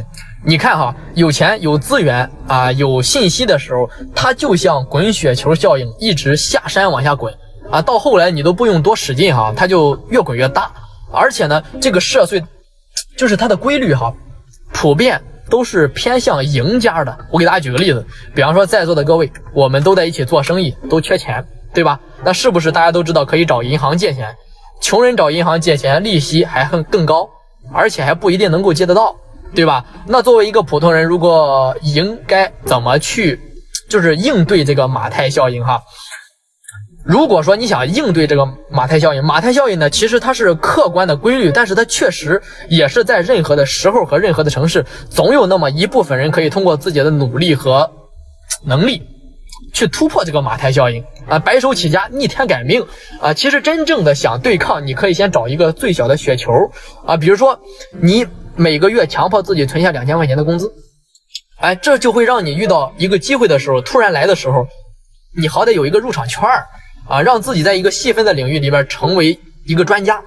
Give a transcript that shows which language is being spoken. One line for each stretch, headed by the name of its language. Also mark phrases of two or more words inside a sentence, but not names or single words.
Chinese: 你看哈，有錢有資源啊，有信息的時候，它就像滾雪球效應，一直下山往下滾啊，到後來你都不用多使勁哈，它就越滾越大。而且呢，這個社會就是它的規律哈，普遍都是偏向贏家的。我給大家舉個例子，比方說在座的各位，我們都在一起做生意，都缺錢，對吧？那是不是大家都知道可以找銀行借錢？窮人找銀行借錢，利息還更高，而且還不一定能夠借得到，對吧？那作為一個普通人，如果應該怎麼去就是應對這個馬太效應哈？如果說你想應對這個馬太效應，馬太效應呢，其實它是客觀的規律，但是它確實也是在任何的時候和任何的城市，總有那麼一部分人可以通過自己的努力和能力去突破這個馬太效應啊，白手起家，逆天改命啊。其實真正的想對抗，你可以先找一個最小的雪球啊，比如說你每個月強迫自己存下2000塊錢的工資，哎，這就會讓你遇到一個機會的時候，突然來的時候，你好歹有一個入場券啊，讓自己在一個細分的領域裡邊成為一個專家。